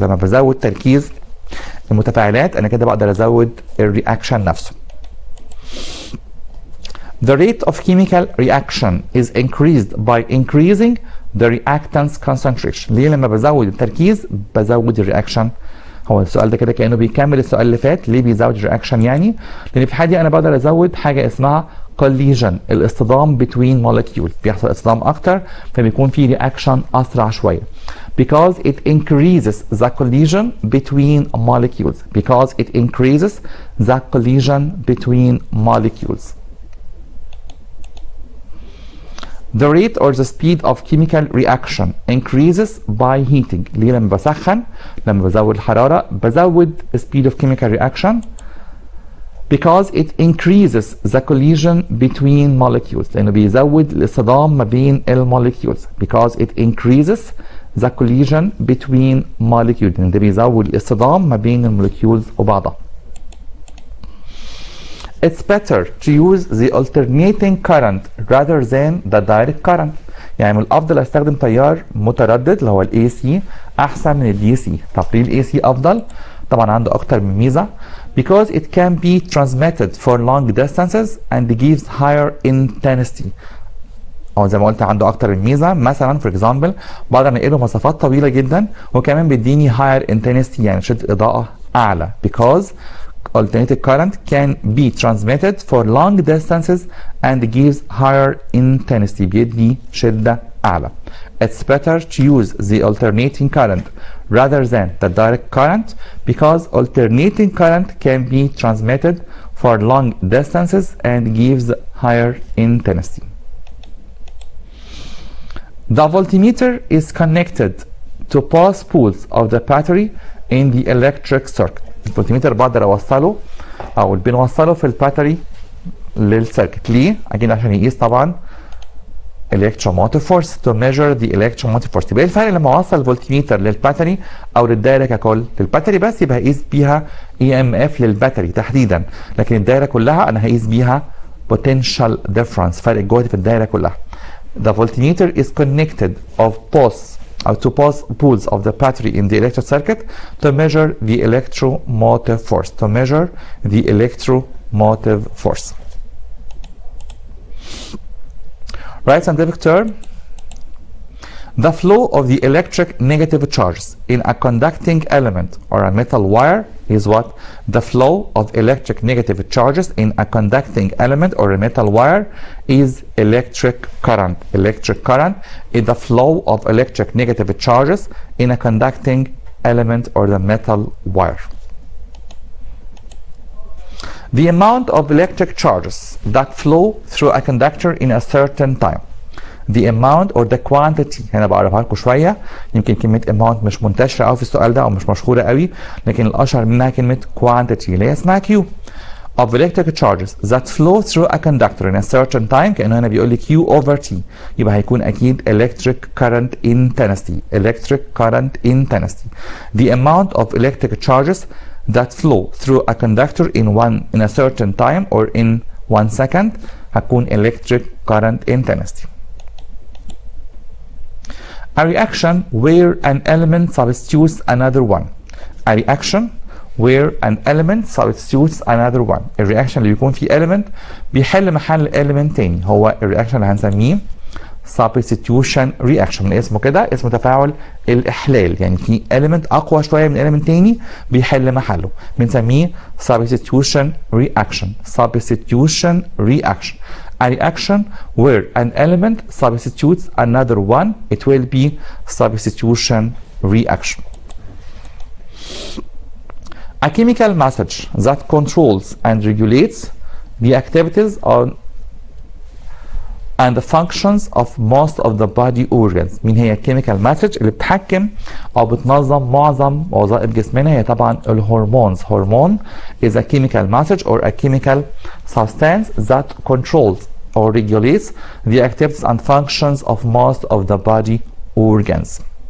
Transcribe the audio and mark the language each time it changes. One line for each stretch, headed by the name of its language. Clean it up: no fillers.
Arabic: لما بزود تركيز المتفاعلات انا كده بقدر ازود الرياكشن نفسه.
English: The rate of chemical reaction is increased by increasing the reactants concentration.
Arabic: ليه لما بزود التركيز بزود الرياكشن؟ هو السؤال ده كده كأنه بيكمل السؤال اللي فات. ليه بيزود الرياكشن يعني؟ لأن في الحالة دي أنا بقدر أزود حاجة اسمها collision الاصطدام
English: between molecules.
Arabic: بيحصل اصطدام أكتر فبيكون في رياكشن أسرع شوية.
English: Because it increases the collision between molecules. Because it increases the collision between molecules. The rate or the speed of chemical reaction increases by heating.
Arabic: ليه لما بسخن لما بزود الحرارة بزود
English: speed of chemical reaction because it increases the collision between molecules.
Arabic: لأنه بيزود الاصطدام ما بين الموليكيولز.
English: Because it increases the collision between molecules.
Arabic: لأن ده بيزود الاصطدام ما بين الموليكيولز وبعضها.
English: It's better to use the alternating current rather than the direct current.
Arabic: يعني من الافضل استخدم تيار متردد اللي هو الاي سي احسن من الدي سي. طب ليه الاي سي افضل؟ طبعا عنده اكتر من ميزه.
English: Because it can be transmitted for long distances and gives higher intensity.
Arabic: او زي ما قلت عنده اكتر من ميزه. مثلا
English: for example
Arabic: بقدر انقله مسافات طويله جدا وكمان بيديني
English: higher intensity
Arabic: يعني شده اضاءه اعلى.
English: Because alternating current can be transmitted for long distances and gives higher intensity.
Arabic: بيدي شدة أعلى.
English: It's better to use the alternating current rather than the direct current because alternating current can be transmitted for long distances and gives higher intensity. The voltmeter is connected to both poles of the battery in the electric circuit.
Arabic: الفولتميتر بقدر اوصله او بنوصله في الباتري للسيركت. ليه؟ اكيد عشان يقيس طبعا
English: electromotive force to measure the electromotive force.
Arabic: يبقى الفرق لما اوصل الفولتميتر للباتري او للدايره ككل؟ للباتري بس يبقى هقيس بيها EMF للباتري تحديدا، لكن الدايره كلها انا هقيس بيها potential difference فرق الجهد في الدايره كلها.
English: The voltmeter is connected of both to both poles of the battery in the electric circuit to measure the electromotive force. To measure the electromotive force. Right scientific term. The flow of the electric negative charges in a conducting element or a metal wire is what? The flow of electric negative charges in a conducting element or a metal wire is electric current. Electric current is the flow of electric negative charges in a conducting element or the metal wire. The amount of electric charges that flow through a conductor in a certain time. The amount or the quantity.
Arabic: هنا بعرفها لكم شويه. يمكن كلمه amount مش منتشره قوي في السؤال ده او مش مشهوره قوي، لكن الاشهر منها كلمه quantity اللي هي اسمها Q
English: of electric charges that flow through a conductor in a certain time.
Arabic: كانه هنا بيقول لي
English: Q over T،
Arabic: يبقى هيكون اكيد
English: electric current intensity. electric current intensity. The amount of electric charges that flow through a conductor in a certain time or in 1 second
Arabic: هتكون
English: electric current intensity. A reaction where an element substitutes another one. A reaction where an element substitutes another one.
Arabic: الرياكشن اللي بيكون فيه element بيحل محل element تاني، هو الرياكشن اللي هنسميه substitution reaction. من اسمه كده، اسمه تفاعل الإحلال، يعني في element أقوى شوية من element تاني بيحل محله، بنسميه substitution reaction.
English: substitution reaction. A reaction where an element substitutes another one, it will be substitution reaction. A chemical message that controls and regulates the activities and the functions of most of the body organs.
Arabic: مين هي chemical message اللي بتحكم أو بتنظم معظم وظائف جسمنا؟ هي طبعا الهرمونز.
English: Hormone is a chemical message or a chemical substance that controls or regulates the activities and functions of most of the body organs.